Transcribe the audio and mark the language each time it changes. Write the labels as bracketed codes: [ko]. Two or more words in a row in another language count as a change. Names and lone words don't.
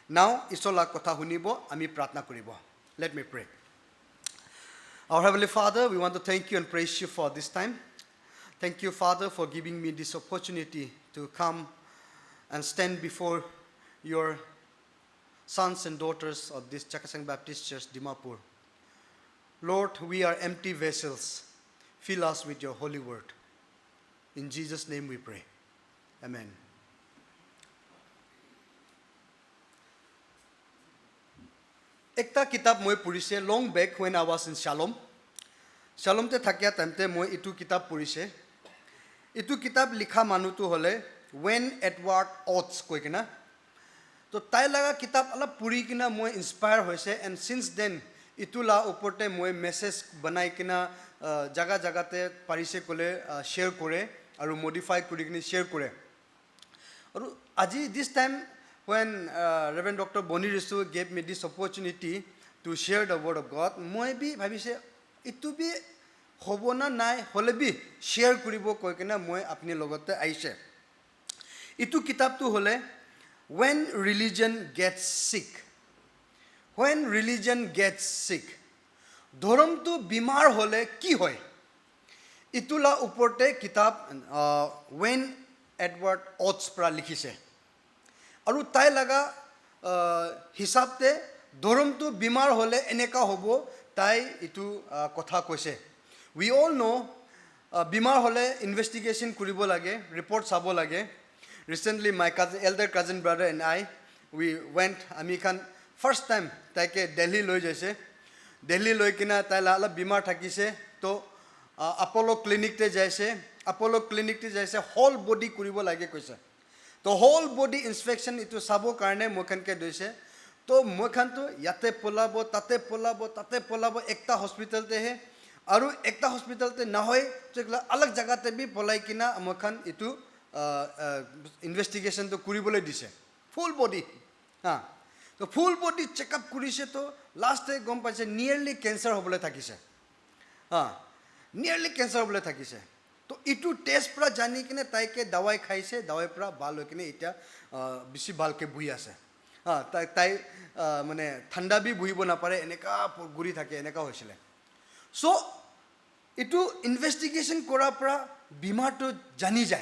[en] Now, [nag] isola kotha hunibo, ami pratna kuribo. [en] Let me pray. Our Heavenly Father, we want to thank you and praise you for this time. Thank you, Father, for giving me this opportunity to come and stand before your sons and daughters of this Chakasang Baptist Church, Dimapur. Lord, we are empty vessels. Fill us with your holy word. In Jesus' name we pray. Amen. [nag] Ekta kitab moi purise [en] long back when I was in Shalom. [nag] Shalom te thakia tamte moi itu kitab purise. Itu kitab likha manutu hole when Edward Oates koi kina. To tai laga kitab ala puri kina moi inspire hoise, [en] and since then [nag] itu la uporte moi message banai kina jaga jaga te parise kole share kore aru modify kuri kini share kore. Aru aji [en] this time when Reverend Dr. Boni Risu gave me this opportunity to share the word of God, [nag] moi bi bhabise itu bi hobo na nai hole bi share kuribo koi kina moi apni logote aise. Itu kitab tu hole When Religion Gets Sick. [en] When religion gets sick. [nag] Dhorom tu bimar hole ki hoy. Itula uporte kitab when Edward Oates pra likhise. Aru tai laga hisab te dhorom tu bimar hole eneka hobo tai itu kotha koise. [en] We all know [nag] bimar hole investigation kuribo lage, report sabo lage. [en] Recently, my elder cousin brother and I, we went, [nag] amikhan first time taike Delhi loi jaise. Delhi loi kina tai la bimar thakise to Apollo clinic te jaise. Apollo clinic te jaise [en] whole body [nag] kuribo lage koise. To [en] whole body inspection [nag] itu sabo karne mokhan ke doise. To mokhan to yate polabo tate polabo ekta hospital te he. Aru ekta hospital te na hoy to alag jaga te bi polai kina mokhan itu investigation to kuribole dise [en] full body so full body check up [nag] kurise to [en] last day [nag] gom paise [en] nearly cancer [nag] hobole thakise [en] nearly cancer [nag] hobole thakise to itu test pra jani kine taike dawai khaise dawai pra bal hoikine eta bisi balke bui ase tai mane thanda bi buhibo na pare eneka guri thake eneka hoisile so itu investigation kora pra bimar to jani jay.